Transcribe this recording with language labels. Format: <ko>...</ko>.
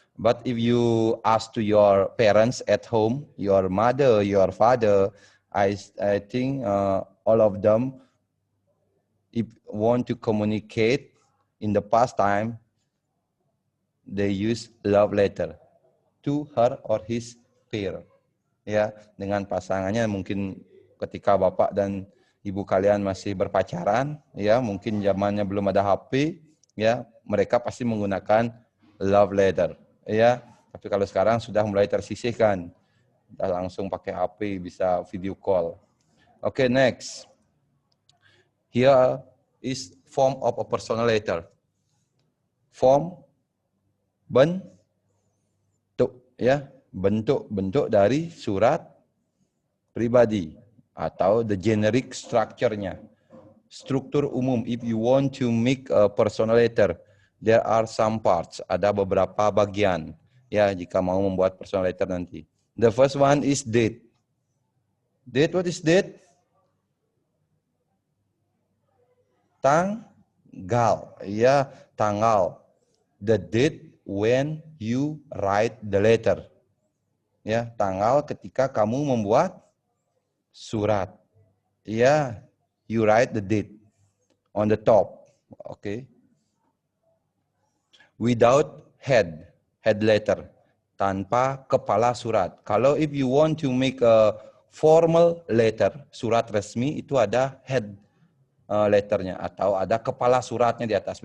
<en>But if you ask to your parents at home, your mother, your father, I think all of them, if want to communicate in the past time, they use love letter to her or his peer.</en> <id>Ya, dengan pasangannya mungkin ketika bapak dan ibu kalian masih berpacaran, ya mungkin zamannya belum ada HP, ya mereka pasti menggunakan love letter, ya. Tapi kalau sekarang sudah mulai tersisihkan, sudah langsung pakai HP, bisa video call.</id> <en>Oke, next. Here is form of a personal letter.</en> <id>Form bentuk, ya, bentuk dari surat pribadi atau the generic structure-nya. Struktur umum,</id> <en>if you want to make a personal letter, there are some parts,</en> <id>ada beberapa bagian, ya jika mau membuat personal letter nanti.</id> <en>The first one is date. Date, what is date?</en> <id>Tanggal, ya tanggal.</id> <en>The date when you write the letter.</en> <id>Ya, tanggal ketika kamu membuat surat.</id> <en>Ya, you write the date on the top. Okay. Without head letter,</en> <id>tanpa kepala surat. Kalau</id> <en>if you want to make a formal letter,</en> <id>surat resmi itu ada head letternya atau ada kepala suratnya di atas.</id>